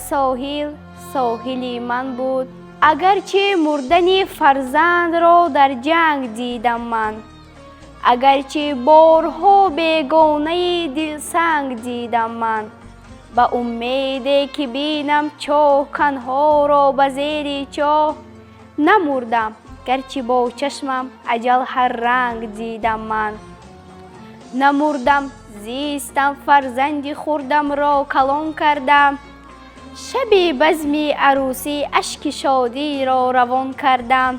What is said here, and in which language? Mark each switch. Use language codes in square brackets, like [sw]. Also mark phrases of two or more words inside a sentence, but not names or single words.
[fa] ساحلی من بود اگرچه مردن فرزند را در جنگ دیدم من اگرچه بارها بیگانه دلسنگ دیدم من به امیدی که بینم چاه کنها را به زیر چاه [tg] намурдам, гарчи бо чашмам аҷал ҳар ранг дидам ман. намурдам, зистам, фарзанди хурдамро калон кардам. шаби базми арӯсӣ ашки шодиро равон кардам.